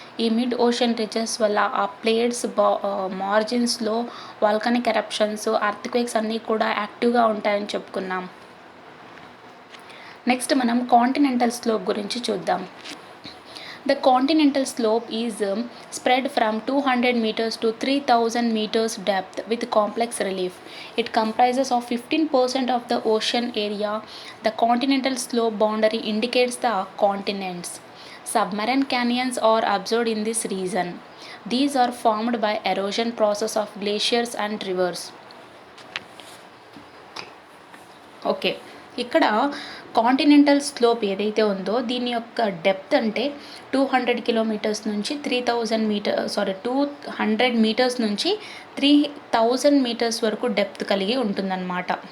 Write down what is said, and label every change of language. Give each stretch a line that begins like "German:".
Telugu: ఈ mid ocean ridges వల్ల ఆ ప్లేట్స్ మార్జిన్స్లో వాల్కనిక్ ఎరప్షన్స్, అర్త్క్వేక్స్ అన్నీ కూడా యాక్టివ్గా ఉంటాయని చెప్పుకున్నాం. నెక్స్ట్ మనం కాంటినెంటల్ స్లోప్ గురించి చూద్దాం.
English: The continental slope is spread from 200 meters to 3000 meters depth with complex relief. It comprises of 15% of the ocean area. The continental slope boundary indicates the continents. Submarine canyons are observed in this region. These are formed by erosion process of glaciers and rivers.
Telugu: Okay, ఇక్కడ continental slope ఏదైతే ఉందో దీని యొక్క depth అంటే 200 kilometres నుంచి 200 metres నుంచి 3000 metres వరకు depth కలిగి ఉంటుందన్నమాట.